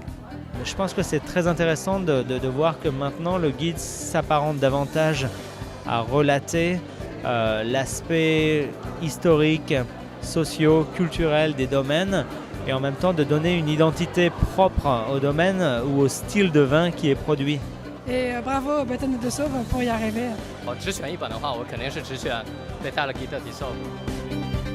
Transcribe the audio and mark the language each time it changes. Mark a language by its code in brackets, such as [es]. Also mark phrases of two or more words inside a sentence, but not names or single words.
[fr] Je pense que c'est très intéressant de voir que maintenant le guide s'apparente davantage à relater l'aspect historique, socio-culturel des domaines et en même temps de donner une identité propre au domaine ou au style de vin qui est produit. Et bravo Béthane de Sauve pour y arriver. [zh] 我只选一本的话，我肯定是只选Béthane de Sauve。